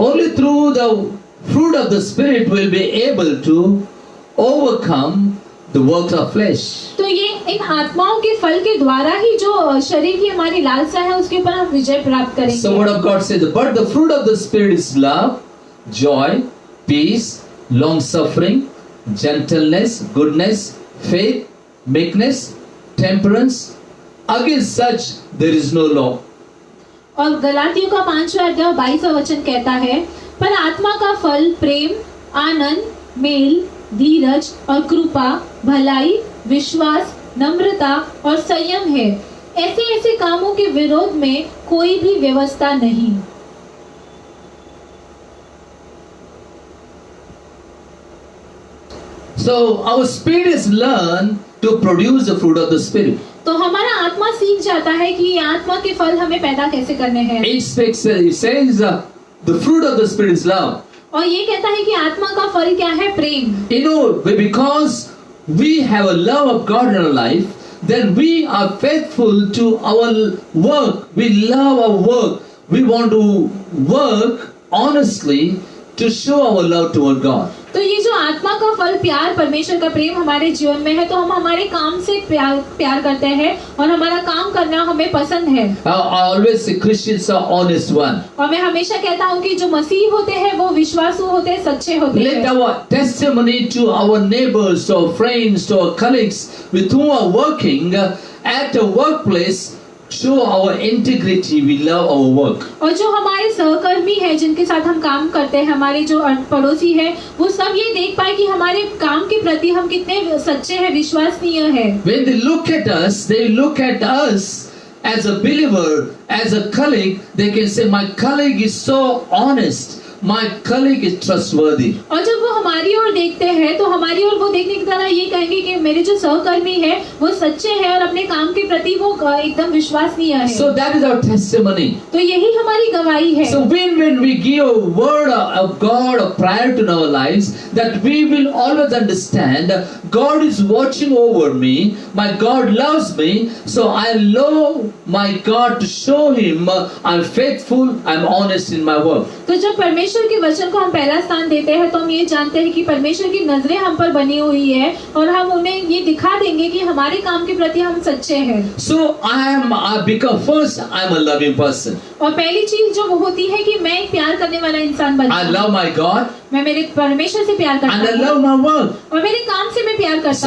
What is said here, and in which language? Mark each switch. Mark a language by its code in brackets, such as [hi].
[en] Only through the fruit of the spirit will be able to overcome the works of flesh. [hi] तो ये इन आत्माओं के फल के द्वारा ही जो शरीर की हमारी लालसा है उसके ऊपर हम विजय प्राप्त करेंगे। [en] So word of God says, but the fruit of the spirit is love, joy, peace, long suffering, gentleness, goodness, faith, meekness, temperance. Against such there is no law. [hi] और गलातियों का 5वां अध्याय 22वां वचन कहता है, पर आत्मा का फल प्रेम, आनंद, मेल, धीरज और कृपा, भलाई, विश्वास, नम्रता और संयम है। ऐसे ऐसे कामों के विरोध में कोई भी व्यवस्था नहीं। [en] So our spirit is learned to produce the fruit of the spirit. [hi] तो हमारा आत्मा सीख जाता है कि ये आत्मा के फल हमें पैदा कैसे करने हैं। [en] It says the fruit of the spirit is love. [hi] और ये कहता है कि आत्मा का फल क्या है? प्रेम। [en] You know, because we have a love of God in our life, then we are faithful to our work. We love our work. We want to work honestly to show our love toward God. [hi] तो ये जो आत्मा का फल प्यार, परमेश्वर का प्रेम हमारे जीवन में है, तो हम हमारे काम से प्यार करते हैं और हमारा काम करना हमें पसंद है। [en] I always say Christians are honest one. [hi] और मैं हमेशा कहता हूँ कि जो मसीही होते हैं वो विश्वासु होते हैं, सच्चे होते [en] Let [hi] हैं। [en] our testimony to our neighbors, to our friends, to our colleagues with whom we are working at a workplace show our integrity. We love our work. [hi] और जो hamaरे सहकर्मी हैं जिनके साथ हम काम करते हैं, हमारे जो पड़ोसी हैं, वो सब ये देख पाए कि हमारे काम के प्रति हम कितने सच्चे हैं, विश्वसनीय हैं। [en] When they look at us, they look at us as a believer, as a colleague. They can say, my colleague is so honest. My colleague is trustworthy. [hi] और जब वो हमारी ओर देखते हैं तो हमारी ओर वो देखने की तरह ये कहेंगे कि मेरे जो सहकर्मी है वो सच्चे हैं और अपने काम के प्रति वो एकदम विश्वसनीय है। [en] So that is our testimony. [hi] तो यही हमारी गवाही है। [en] So when we give a word of God a prior to our lives, that we will always understand God is watching over me. My God loves me. So I love my God to show Him I'm faithful, I'm honest in my work. [hi] तो जब परमेश्वर के वचन को हम पहला स्थान देते हैं तो हम ये जानते हैं कि परमेश्वर की नजरें हम पर बनी हुई है और हम उन्हें ये दिखा देंगे कि हमारे काम के प्रति हम सच्चे हैं। [en] So I become first, I'm a loving person. [hi] और पहली चीज जो वो होती है कि मैं एक प्यार करने वाला इंसान बनता [en] I [hi] हूँ। [en] love my God. [hi] मैं मेरे परमेश्वर से प्यार करता [en] And I [hi] हूँ [en] love my work. [hi] और मेरे काम से मैं प्यार करता